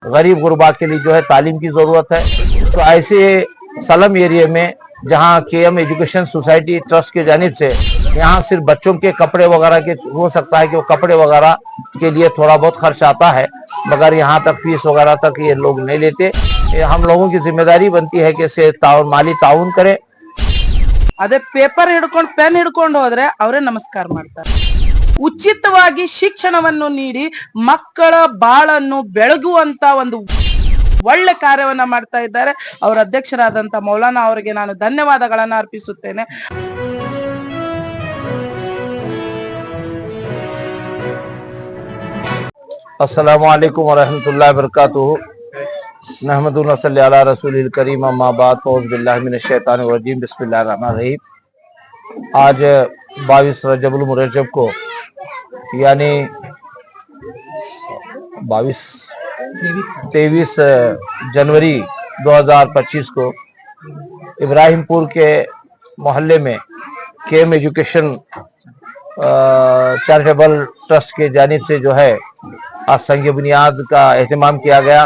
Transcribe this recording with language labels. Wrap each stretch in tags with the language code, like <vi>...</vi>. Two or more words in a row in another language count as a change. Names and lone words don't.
<hi>गरीब गुरबा के लिए जो है तालीम की ज़रूरत है। तो ऐसे</hi> <en>slum area</en> <hi>में जहाँ KM एजुकेशन सोसाइटी ट्रस्ट के जानिब से यहाँ सिर्फ बच्चों के कपड़े वगैरह के हो सकता है कि वो कपड़े वगैरह के लिए थोड़ा बहुत खर्च आता है, मगर यहाँ तक फीस वगैरह तक ये लोग नहीं लेते। हम लोगों की जिम्मेदारी बनती है कि इसे माली ताउन करें।</hi> <kn>ಅದೇ ಪೇಪರ್ ಹಿಡ್ಕೊಂಡು ಪೆನ್ ಹಿಡ್ಕೊಂಡು ಹೋದ್ರೆ ಅವರೇ ನಮಸ್ಕಾರ ಮಾಡ್ತಾರೆ. ಉಚಿತವಾಗಿ ಶಿಕ್ಷಣವನ್ನು ನೀಡಿ ಮಕ್ಕಳ ಬಾಳನ್ನು ಬೆಳಗುವಂತ ಒಂದು ಒಳ್ಳೆ ಕಾರ್ಯವನ್ನ ಮಾಡ್ತಾ ಇದ್ದಾರೆ. ಅವರ ಅಧ್ಯಕ್ಷರಾದಂತ ಮೌಲಾನಾ ಅವರಿಗೆ ನಾನು ಧನ್ಯವಾದಗಳನ್ನ ಅರ್ಪಿಸುತ್ತೇನೆ.</kn> <ar>السلام عليكم و رحمة الله و بركاته. نحمده و نصلي على رسوله الكريم أما بعد أعوذ بالله من الشيطان الرجيم بسم الله الرحمن الرحيم.</ar> <hi>आज 22 रजबुल मुरज्जब को यानी 23 जनवरी 2025 को इब्राहिमपुर के मोहल्ले में KM एजुकेशन चैरिटेबल ट्रस्ट के जानिब से जो है आज संग बुनियाद का एहतमाम किया गया।</hi>